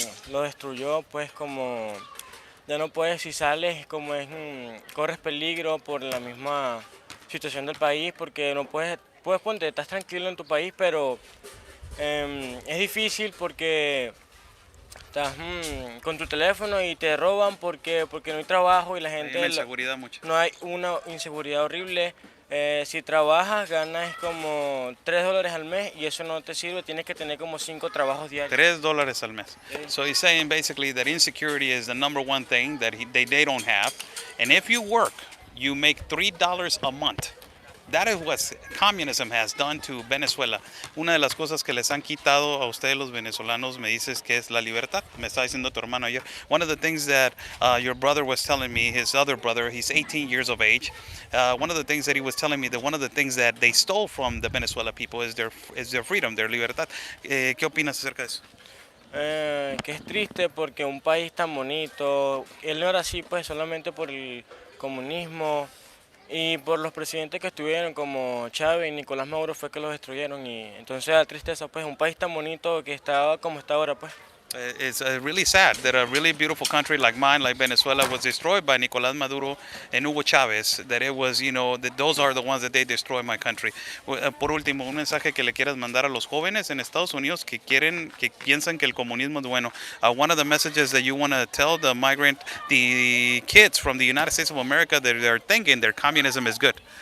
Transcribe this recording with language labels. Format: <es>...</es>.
<es>Lo destruyó, pues, como ya no puedes, si sales, como es, corres peligro por la misma situación del país, porque no puedes ponte, estás tranquilo en tu país, pero es difícil porque estás con tu teléfono y te roban porque no hay trabajo y la gente... Hay una inseguridad mucho. No hay una inseguridad horrible. Si trabajas, ganas como $3 al mes y eso no te sirve, tienes que tener como 5 trabajos diarios. $3 al mes.</es> <en>So he's saying basically that insecurity is the number one thing that they don't have. And if you work, you make $3 a month. That is what communism has done to Venezuela.</en> <es>Una de las cosas que les han quitado a ustedes los venezolanos, me dices que es la libertad. Me está diciendo tu hermano ayer.</es> <en>One of the things that your brother was telling me, his other brother, he's 18 years of age. One of the things that he was telling me that one of the things that they stole from the Venezuela people is their freedom, their libertad.</en> <es>¿Qué opinas acerca de eso? Que es triste porque un país tan bonito, él no era así pues solamente por el comunismo y por los presidentes que estuvieron como Chávez y Nicolás Maduro fue que los destruyeron y entonces da tristeza pues un país tan bonito que estaba como está ahora pues.</es> <en>It's really sad that a really beautiful country like mine, like Venezuela, was destroyed by Nicolás Maduro and Hugo Chávez. That it was, that those are the ones that they destroy my country.</en> <es>Por último, un mensaje que le quieras mandar a los jóvenes en Estados Unidos que piensan que el comunismo es bueno.</es> <en>One of the messages that you want to tell the kids from the United States of America that they're thinking their communism is good.</en>